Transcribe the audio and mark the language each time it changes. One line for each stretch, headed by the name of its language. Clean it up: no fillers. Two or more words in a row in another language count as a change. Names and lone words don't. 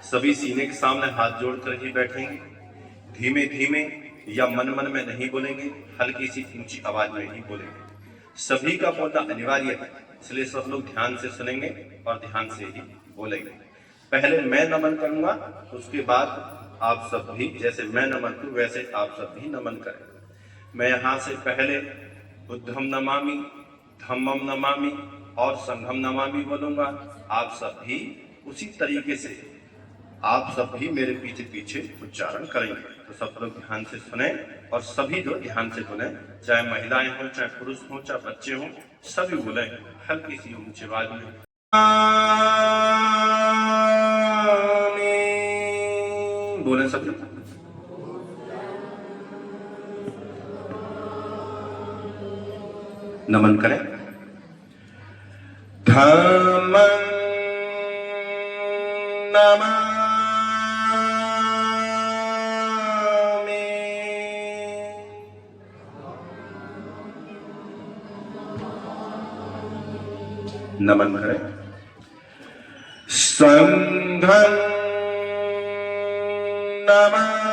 Hindi: सभी सीने के सामने हाथ जोड़कर ही बैठेंगे। धीमे धीमे या मन मन में नहीं बोलेंगे, हल्की सी ऊंची आवाज में ही बोलेंगे। सभी का बोलना अनिवार्य है, इसलिए सब लोग ध्यान से सुनेंगे और ध्यान से ही बोलेंगे। पहले मैं नमन करूंगा, उसके बाद आप सब भी जैसे मैं नमन करूं वैसे आप सब भी नमन करें। मैं यहाँ से पहले
Pali: बुद्धम नमामि, धम्मम नमामि
Hindi: और
Pali: संघम नमामि
Hindi: बोलूंगा। आप सब भी उसी तरीके से आप सब भी मेरे पीछे पीछे उच्चारण करेंगे। तो सब लोग ध्यान से सुने और सभी लोग ध्यान से बोले, चाहे महिलाएं हो, चाहे पुरुष हो, चाहे बच्चे हो, सभी बोले हल्की सी ऊंची आवाज में। बोले सब लोग। नमन करें।
Pali: धम्मं नमामि।
Hindi: नमन करें।
Pali: संघं नमामि।